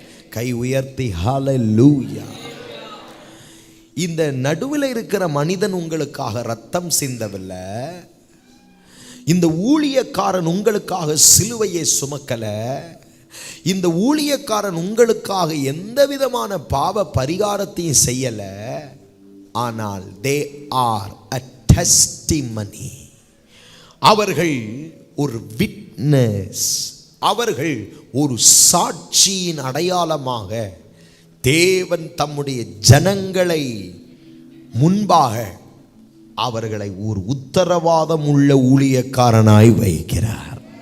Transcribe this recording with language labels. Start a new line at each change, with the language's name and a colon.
Tamil: கை உயர்த்தி ஹல்லேலூயா. இந்த நடுவில் இருக்கிற மனிதன் உங்களுக்காக ரத்தம் சிந்தவில்லை. இந்த ஊழியக்காரன் உங்களுக்காக சிலுவையை சுமக்கல. இந்த ஊழியக்காரன் உங்களுக்காக எந்த விதமான பாவ பரிகாரத்தையும் செய்யல. ஆனால்
English: they are a testimony.
Tamil: அவர்கள் ஒரு விட்னஸ், அவர்கள் ஒரு சாட்சியின் அடையாளமாக தேவன் தம்முடைய ஜனங்களை முன்பாக அவர்களை ஒரு உத்தரவாதம் உள்ள ஊழியக்காரனாய் வைக்கிறார்.